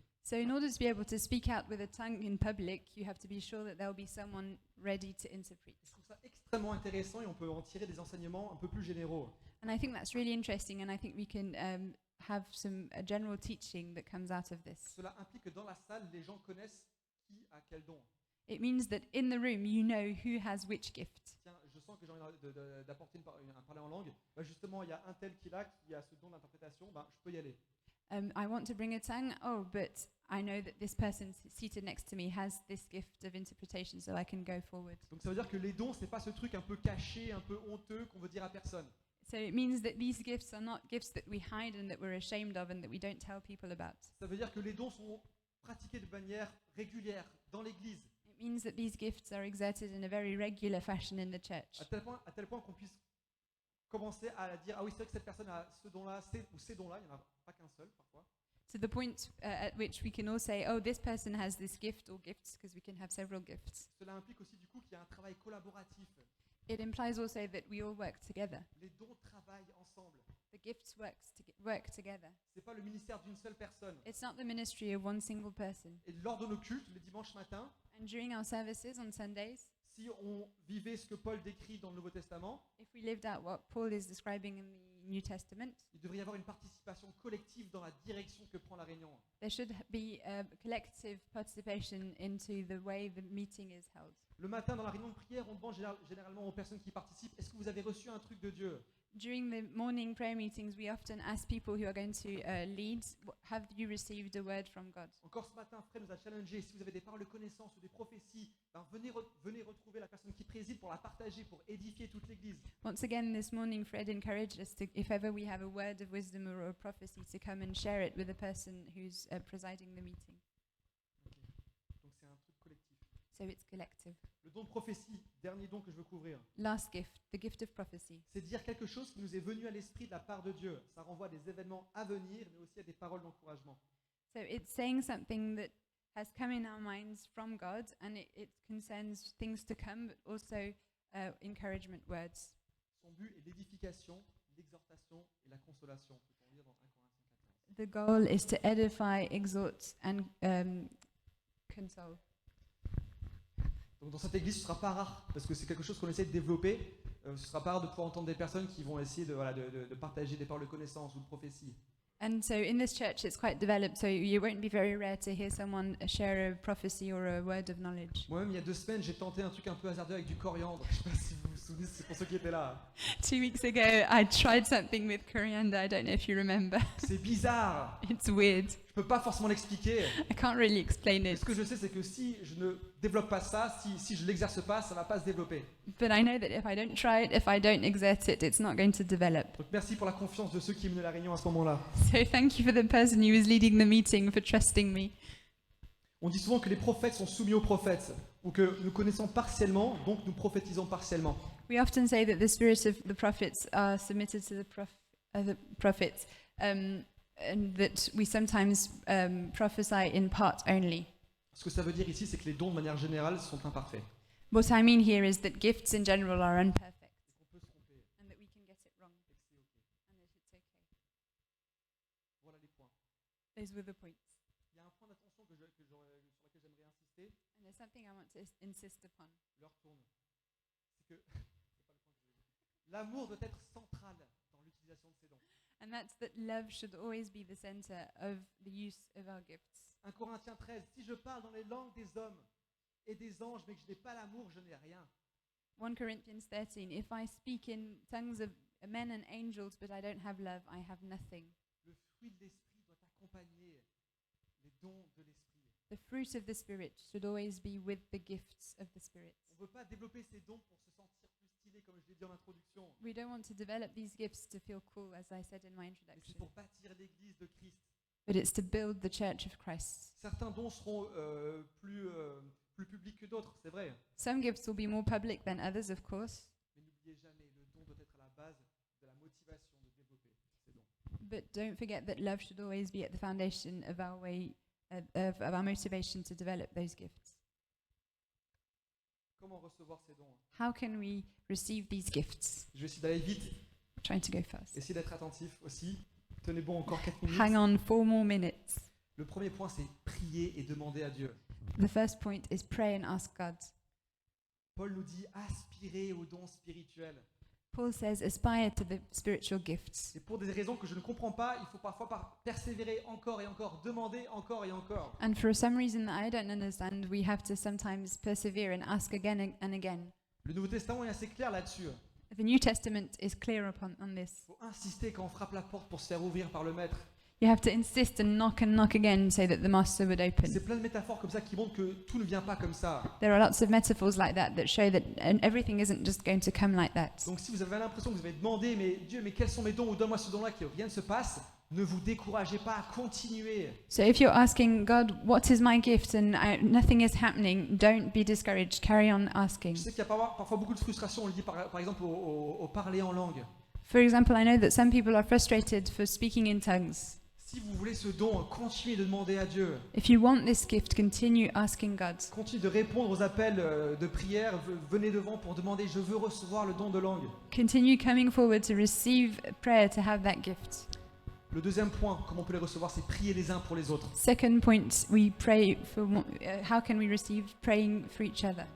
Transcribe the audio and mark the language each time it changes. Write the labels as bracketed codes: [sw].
[en] So in order to be able to speak out with a tongue in public, you have to be sure that there'll be someone ready to interpret. [fr] Je trouve ça extrêmement intéressant et on peut en tirer des enseignements un peu plus généraux. [en] And I think that's really interesting, and I think we can have some general teaching that comes out of this. [fr] Cela implique que dans la salle, les gens connaissent qui a quel don. [en] It means that in the room you know who has which gift. [fr] Tiens, je sens que j'ai envie d'apporter un parler en langue. Bah justement, il y a un tel qui a ce don d'interprétation, bah, je peux y aller. [en] I want to bring a tongue. Oh, but I know that this person seated next to me has this gift of interpretation, so I can go forward. [fr] Donc ça veut dire que les dons, c'est pas ce truc un peu caché, un peu honteux qu'on veut dire à personne. [en] So it means that these gifts are not gifts that we hide and that we're ashamed of and that we don't tell people about. [fr] Ça veut dire que les dons sont pratiqués de manière régulière dans l'Église. [en] It means that these gifts are exerted in a very regular fashion in the church. [fr] À tel point qu'on puisse commencer à dire, ah oui, c'est vrai que cette personne a ce don-là, ces dons-là, il n'y en a pas qu'un seul parfois. [en] To the point at which we can all say, oh, this person has this gift or gifts, because we can have several gifts. [fr] Cela implique aussi du coup qu'il y a un travail collaboratif. [en] It implies also that we all work together. [fr] Les dons travaillent ensemble. [en] The gifts work together. [fr] C'est pas le ministère d'une seule personne. [en] It's not the ministry of one single person. [fr] Et lors de nos cultes, les dimanches matins, [en] And during our services on Sundays, [fr] si on vivait ce que Paul décrit dans le Nouveau Testament, [en] if we lived out what Paul is describing in the New Testament, [fr] il devrait y avoir une participation collective dans la direction que prend la réunion. [en] there should be a collective participation into the way the meeting is held. [fr] Le matin, dans la réunion de prière, on demande généralement aux personnes qui participent, est-ce que vous avez reçu un truc de Dieu? [en] During the morning prayer meetings, we often ask people who are going to lead, have you received a word from God? [fr] Encore ce matin, Fred nous a challengé, si vous avez des paroles de connaissance ou des prophéties, ben venez retrouver la personne qui préside pour la partager, pour édifier toute l'Église. [en] Once again, this morning, Fred encouraged us to, if ever we have a word of wisdom or a prophecy, to come and share it with the person who's presiding the meeting. [fr] Donc c'est un truc collectif. [en] So it's collective. [fr] Le don de prophétie, dernier don que je veux couvrir, [en] Last gift, the gift of prophecy. [fr] c'est dire quelque chose qui nous est venu à l'esprit de la part de Dieu. Ça renvoie à des événements à venir, mais aussi à des paroles d'encouragement. [en] So it's saying something that has come in our minds from God, and it concerns things to come, but also encouragement words. [fr] Son but est l'édification, l'exhortation et la consolation. Peut-on lire dans 1 Corinthiens 14. [en] The goal is to edify, exhort, and console. [fr] Donc dans cette église, ce ne sera pas rare, parce que c'est quelque chose qu'on essaie de développer. Ce ne sera pas rare de pouvoir entendre des personnes qui vont essayer de partager des paroles de connaissance ou de prophétie. [en] And so in this church, it's quite developed, so it won't be very rare to hear someone share a prophecy or a word of knowledge. [fr] Moi-même, il y a 2 semaines, j'ai tenté un truc un peu hasardeux avec du coriandre. Je ne sais pas si vous vous souvenez, c'est pour ceux qui étaient là. [en] 2 weeks ago, I tried something with coriander. I don't know if you remember. [fr] C'est bizarre. [en] It's weird. [fr] Je ne peux pas forcément l'expliquer. [en] I can't really explain [fr] Mais [en] it. [fr] ce que je sais, c'est que si je ne développe pas ça, si je ne l'exerce pas, ça ne va pas se développer. [en] But I know that if I don't try it, if I don't exert it, it's not going to develop. [fr] Donc merci pour la confiance de ceux qui menaient la réunion à ce moment-là. [en] So thank you for the person who was leading the meeting for trusting me. [fr] On dit souvent que les prophètes sont soumis aux prophètes, ou que nous connaissons partiellement, donc nous prophétisons partiellement. [en] We often say that the spirits of the prophets are submitted to the prophets, and that we sometimes prophesy in part only. [fr] Ce que ça veut dire ici, c'est que les dons de manière générale sont imparfaits. [en] What I mean here is that gifts in general are imperfect, [fr] On peut se tromper, [en] and that we can get it wrong, [fr] et que c'est ok. [en] and that it's okay. [fr] Voilà les points. [en] Those were the points. [fr] Il y a un point d'attention sur lequel j'aimerais insister. [en] And there's something I want to insist upon. [fr] L'heure tourne. C'est que c'est pas le point que je voulais dire. L'amour doit être central dans l'utilisation de ces dons. [en] And that's that love should always be the center of the use of our gifts. [fr] 1 Corinthiens 13, si je parle dans les langues des hommes et des anges, mais que je n'ai pas l'amour, je n'ai rien. [en] 1 Corinthians 13, if I speak in tongues of men and angels, but I don't have love, I have nothing. [fr] Le fruit de l'esprit doit accompagner les dons de l'esprit. [en] The fruit of the Spirit should always be with the gifts of the Spirit. [fr] On ne veut pas développer ces dons pour se sentir plus stylé, comme je l'ai dit en introduction. [en] We don't want to develop these gifts to feel cool, as I said in my [fr] Mais c'est [en] introduction, [fr] pour bâtir l'église de Christ. [en] but it's to build the church of Christ. [fr] Certains dons seront plus publics que d'autres, c'est vrai. [en] Some gifts will be more public than others, of course, [fr] Mais n'oubliez jamais, le don doit être à la base de la motivation de développer ces dons. [en] but don't forget that love should always be at the foundation of our way, of our motivation to develop those gifts. [fr] Comment recevoir ces dons? [en] How can we receive these gifts? [fr] Je vais essayer d'aller vite, [en] I'm trying to go fast. [fr] essayer d'être attentif aussi. Tenez bon encore 4 minutes. [en] Hang on 4 more minutes. [fr] Le premier point, c'est prier et demander à Dieu. [en] The first point is pray and ask God. [fr] Paul nous dit aspirer aux dons spirituels. [en] Paul says aspire to the spiritual gifts. [fr] Et pour des raisons que je ne comprends pas, il faut parfois persévérer encore et encore, demander encore et encore. [en] And for some reason that I don't understand, we have to sometimes persevere and ask again and again. [fr] Le Nouveau Testament est assez clair là-dessus. [en] The New Testament is clear on this. [fr] Il faut insister quand on frappe la porte pour se faire ouvrir par le Maître. [en] You have to insist and knock again so that the master would open. [fr] C'est plein de métaphores comme ça qui montrent que tout ne vient pas comme ça. [en] There are lots of metaphors like that show that everything isn't just going to come like that. [fr] Donc si vous avez l'impression que vous avez demandé, mais Dieu, mais quels sont mes dons, ou donne-moi ce don-là, que rien ne se passe, ne vous découragez pas à continuer. [en] So if you're asking God, what is my gift, and nothing is happening, don't be discouraged. Carry on asking. [fr] Je sais qu'il y a parfois beaucoup de frustration, on le dit par exemple au parler en langue. [en] For example, I know that some people are frustrated for speaking in tongues. [fr] Si vous voulez ce don, continuez de demander à Dieu. [en] If you want this gift, continue asking God. [fr] Continuez de répondre aux appels de prière. Venez devant pour demander, je veux recevoir le don de langue. [en] Continue coming forward to receive prayer, to have that gift. [fr] Le deuxième point, comment on peut les recevoir, c'est prier les uns pour les autres. [en] Second point, we pray for how can we receive praying for each other.